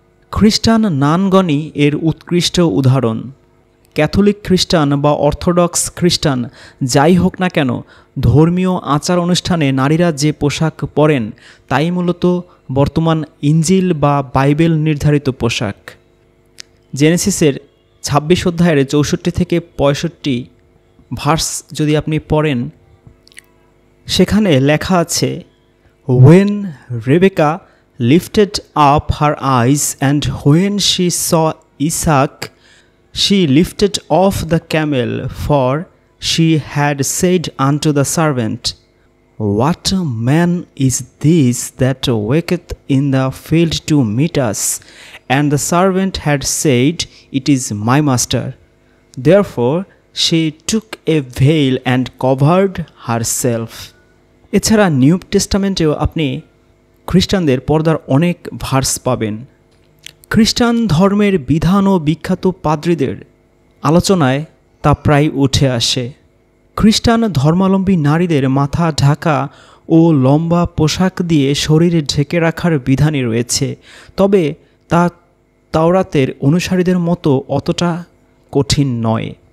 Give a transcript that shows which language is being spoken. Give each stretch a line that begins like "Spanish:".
Bangla: খ্রিস্টান নানগণই এর উৎকৃষ্ট উদাহরণ। ক্যাথলিক খ্রিস্টান বা অর্থোডক্স খ্রিস্টান যাই হোক না কেন, ধর্মীয় আচার অনুষ্ঠানে নারীরা যে পোশাক পরেন তাই মূলত বর্তমান ইঞ্জিল বা বাইবেল নির্ধারিত পোশাক। জেনেসিসের 26 অধ্যায়ের 64 থেকে 65 ভার্স যদি আপনি পড়েন, সেখানে লেখা আছে,
English: When Rebecca lifted up her eyes and when she saw Isaac, she lifted off the camel, for she had said unto the servant, What man is this that waketh in the field to meet us? And the servant had said, It is my master. Therefore she took a veil and covered herself.
Bangla: এছাড়া new টেস্টামেন্টেও আপনি খ্রিস্টানদের পর্দার অনেক verse পাবেন। খ্রিস্টান ধর্মের বিধান ও বিখ্যাত পাদ্রীদের আলোচনায় তা প্রায় উঠে আসে। খ্রিস্টান ধর্মাবলম্বী নারীদের মাথা ঢাকা ও লম্বা পোশাক দিয়ে শরীর ঢেকে রাখার বিধানই রয়েছে, তবে তা তাওরাতের অনুসারীদের মতো অতটা কঠিন নয়।